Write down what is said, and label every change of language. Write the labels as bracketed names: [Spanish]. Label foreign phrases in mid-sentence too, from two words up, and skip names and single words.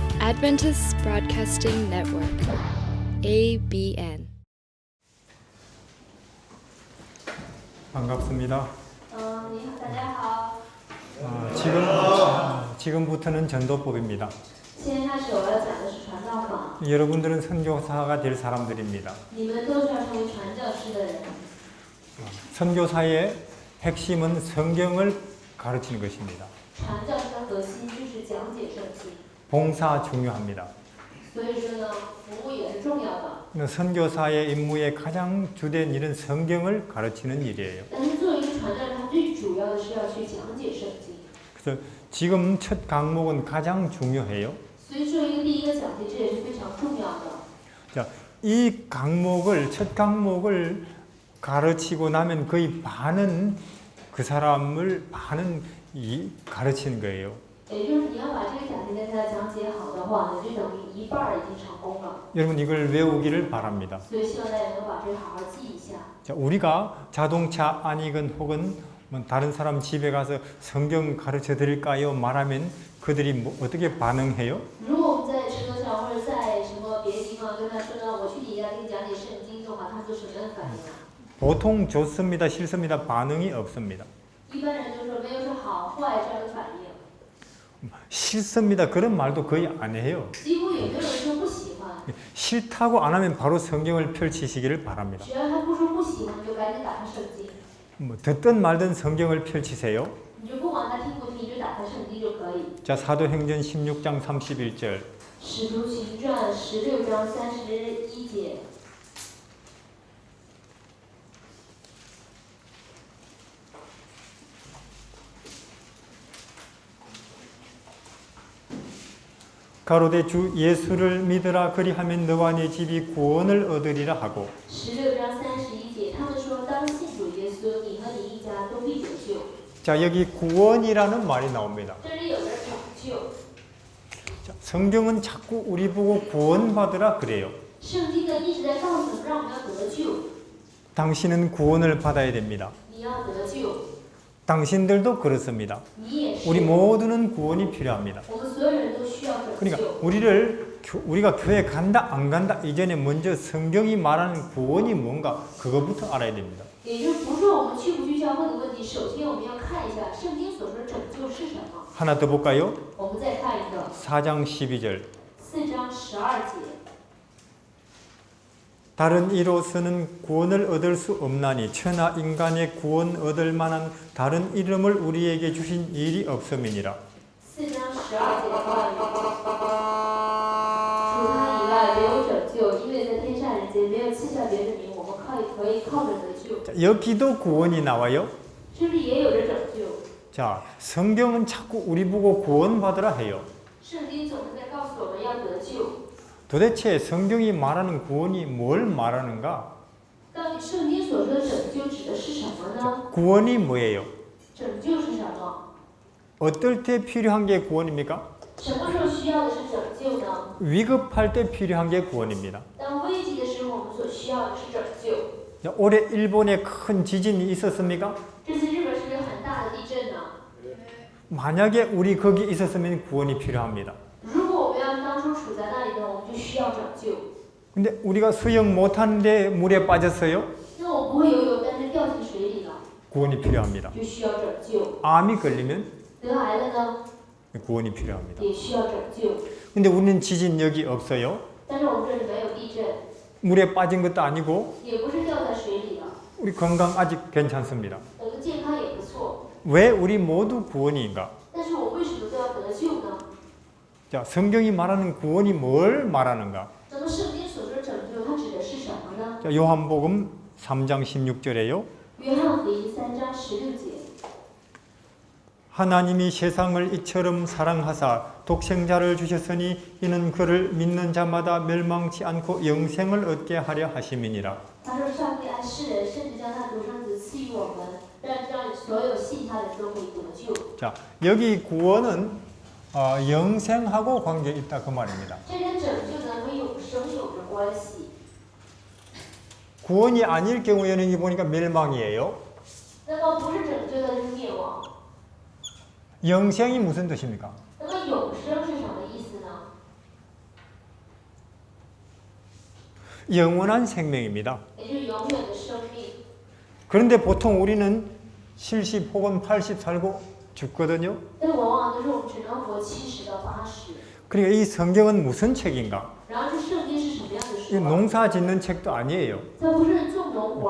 [English] Adventist Broadcasting Network, ABN. [Korean] 반갑습니다. [Chinese] 你好，大家好。 [Korean] 지금부터는 전도법입니다. [Chinese] 现在开始我要讲的是传道法。 [Korean] 여러분들은 선교사가 될 사람들입니다. [Chinese] 你们都是要成为传教士的人。 [Korean] 선교사의 핵심은 성경을 가르치는 것입니다. [Chinese] 传教士的核心就是讲解圣经， [Korean] 봉사 중요합니다. [Chinese] 所以说呢，服务也是重要的。 [Korean] 선교사의 임무의 가장 주된 일은 성경을 가르치는 일이에요. [Chinese] 但是作为一个传教士，他最主要的是要去讲解圣经。 [Korean] 그래서 지금 첫 강목은 가장 중요해요. [Chinese] 所以作为一个第一个讲题，这也是非常重要的。 [Korean] 자, 첫 강목을 가르치고 나면 거의 반은 그 사람을 가르치는 거예요. [Chinese] 也就是你要把这个讲题给它讲解好的话呢，就等于一半已经成功了。 [Korean] 여러분 이걸 외우기를 바랍니다. [Chinese] 所以希望大家能够把这个好好记一下。 [Korean] 자, 우리가 자동차 아니건 혹은 다른 사람 집에 가서 성경 가르쳐 드릴까요? 말하면 그들이 어떻게 반응해요? [Chinese] 如果我们在车上或者在什么别的地方跟他说呢，我去你家给你讲解圣经的话，他做什么样的反应啊？ [Korean] 보통 좋습니다, 싫습니다. 반응이 없습니다. [Chinese] 一般人就说没有说好坏这样的反应， [Korean] 싫습니다. 그런 말도 거의 안 해요. [Chinese] 几乎也没有人说不喜欢。 [Korean] 싫다고 안 하면 바로 성경을 펼치시기를 바랍니다. [Chinese] 只要他不说不喜欢，你就赶紧打开圣经， [Korean] 듣든 말든 성경을 펼치세요. [Chinese] 你就不管他听不听，你就打开圣经就可以。 [Korean] 자, 사도행전 16장 31절. [Chinese] 使徒行传16章31节。 [Korean] 가로되 주 예수를 믿으라 그리하면 너와 네 집이 구원을 얻으리라 하고 [Chinese] 16 章31节，他们说当信主耶稣，你和你一家都必得救。 [Korean] 자, 여기 구원이라는 말이 나옵니다. [Chinese] 这里有个拯救， [Korean] 자, 성경은 자꾸 우리 보고 구원받으라 그래요. [Chinese] 圣经呢一直在告诉我们，让我们要得救， [Korean] 당신은 구원을 받아야 됩니다. [Chinese] 你要得救， [Korean] 당신들도 그렇습니다. [Chinese] 你也是。 [Korean] 우리 모두는 구원이 필요합니다. [Chinese] 我们所有人都需要拯 [Korean] 그러니까 [Chinese] 救。 [Korean] 우리가 교회 간다 안 간다 이전에 먼저 성경이 말하는 구원이 뭔가 그거부터 알아야 됩니다. [Chinese] 也就是不是我们去不去教会的问题，首先我们要看一下圣经所说的拯救是什么。 [Korean] 하나 더 볼까요? [Chinese] 我们再看一个 [Korean] 4장 12절. [Chinese] 4 章12节。 [Korean] 다른 이로서는 구원을 얻을 수 없나니 천하 인간의 구원 얻을 만한 다른 이름을 우리에게 주신 일이 없음이니라. [Chinese] 4 章12节的话语，除他以外没有拯救，因为在天下人间没有赐下别的名，我们可以靠着得救。 [Korean] 자, 여기도 구원이 나와요. [Chinese] 这里也有着拯救。 [Korean] 자, 성경은 자꾸 우리 보고 구원받으라 해요. [Chinese] 圣经总是在告诉我们要得救。 [Korean] 도대체 성경이 말하는 구원이 뭘 말하는가? [Chinese] 到底圣经所说的拯救指的是什么呢？ [Korean] 구원이 뭐예요? [Chinese] 拯救是什么？ [Korean] 어떨 때 필요한 게 구원입니까? [Chinese] 什么时候需要的是拯救呢？ [Korean] 위급할 때 필요한 게 구원입니다. [Chinese] 当危急的时候，我们所需要的是拯救。 [Korean] 자, 올해 일본에 큰 지진이 있었습니까? [Chinese] 这次日本是不是很大的地震呢？ [Korean] 만약에 우리 거기 있었으면 구원이 필요합니다. [Chinese] 如果我们要当初处在那里呢，我们就需要拯救。 [Korean] 근데 우리가 수영 못하는데 물에 빠졌어요? [Chinese] 那我不会游泳，但是掉进水里了， [Korean] 구원이 필요합니다. [Chinese] 就需要拯救。 [Korean] 암이 걸리면 [Chinese] 得癌了呢， [Korean] 구원이 필요합니다. [Chinese] 也需要拯救。 [Korean] 근데 우리는 지진 여기 없어요. [Chinese] 但是我们这里没有地震， [Korean] 물에 빠진 것도 아니고 [Chinese] 也不是掉在水里了， [Korean] 우리 건강 아직 괜찮습니다. [Chinese] 我们健康也不错。 [Korean] 왜 우리 모두 구원인가? [Chinese] 但是我为什么都要得救呢？ [Korean] 자, 성경이 말하는 구원이 뭘 말하는가? [Chinese] 那么圣经所说的拯救，它指的是什么呢？ [Korean] 자, 요한복음 3장 16절에요. [Chinese] 约翰福音3章16节。 [Korean] 하나님이 세상을 이처럼 사랑하사 독생자를 주셨으니 이는 그를 믿는 자마다 멸망치 않고 영생을 얻게 하려 하심이니라. [Chinese] 他说：“上帝爱世人，甚至将他独生子赐予我们，让所有信他的人都可以得救。” [Korean] 자, 여기 구원은 영생하고 관계 있다 그 말입니다. [Chinese] 这跟拯救呢和永生有着关系。 [Korean] 구원이 아닐 경우에는 이 보니까 멸망이에요. [Chinese] 那么不是拯救的就是灭亡。 [Korean] 영생이 무슨 뜻입니까? [Chinese] 那么永生是什么意思呢？ [Korean] 영원한 생명입니다. [Chinese] 也就是永远的生命。 [Korean] 그런데 보통 우리는 70 혹은 80 살고 죽거든요. [Chinese] 但是往往都是我们只能活70到80。 [Korean] 그러니까 이 성경은 무슨 책인가? [Chinese] 然后这圣经是什么样的 [Korean] 이 [Chinese] 书啊？ [Korean] 농사 짓는 책도 아니에요. [Chinese] 它不是做农活，